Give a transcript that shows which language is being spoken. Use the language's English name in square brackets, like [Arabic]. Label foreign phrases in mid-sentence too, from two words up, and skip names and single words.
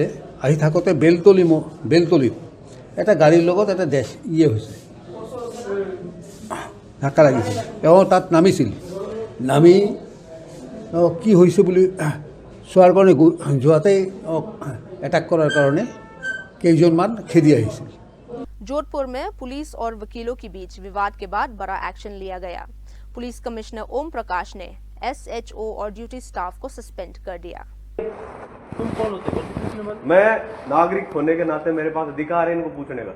[Assamese] আহি থাকোঁতে বেলতলিত এটা গাড়ীৰ লগত এটা হৈছে ধাক্কা লাগিছিল। তেওঁ তাত নামিছিল, নামি কি হৈছে বুলি চোৱাৰ কাৰণে যোৱাতেই এটাক কৰাৰ কাৰণে কেইজনমান খেদি আহিছিল। [Hindi] जोधपुर में पुलिस और वकीलों के बीच विवाद के बाद बड़ा एक्शन लिया गया। पुलिस कमिश्नर ओम प्रकाश ने SHO और ड्यूटी स्टाफ को सस्पेंड कर दिया। तुम कौन होते हो? मैं नागरिक होने के नाते मेरे पास अधिकार है इनको पूछने का।